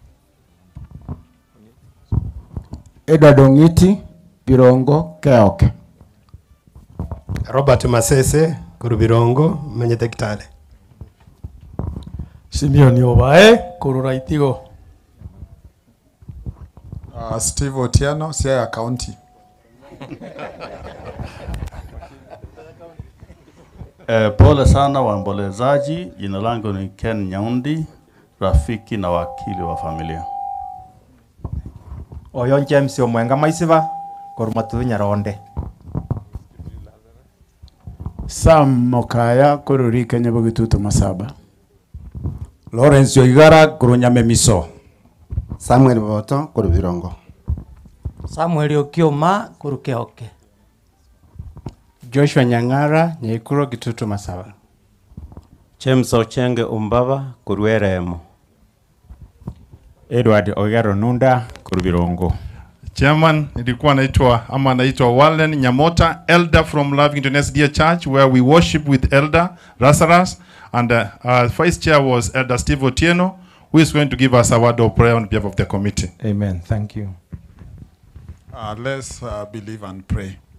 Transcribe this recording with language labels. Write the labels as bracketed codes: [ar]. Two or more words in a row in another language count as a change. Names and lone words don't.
[sw] Edward Ongiti Birongo Keoke. Robert Masese Kurubirongo Menyete Kitale. Simeon Obae Kururaitigo. Steve Otieno, Siaya County. Pole sana waombolezaji, jina langu ni Ken Nyaundi, rafiki na wakili wa familia. Oyon James Omwenga Maisiva, Kormatu Nyaronde. Sam Mokaya Kururi Kenya Bugitutu Masaba. Lawrence Yoigara Kurunyame Miso. Samuel Boto Kurubirongo. Samuel Okioma Kurukeoke. Joshua Nyang'ara Nyeikuro Gitutu Masaba. James Ochenge Umbava Kurueremo. Edward Ogero Nunda Kurubirongo. Chairman, nilikuwa naitwa Wallen Nyamota, [en] elder from Lavington SDA Church, where we worship with Elder Lazarus, and vice chair was Elder Steve Otieno, who is going to give us a word of prayer on behalf of the committee. Amen. Thank you. Let's believe and pray.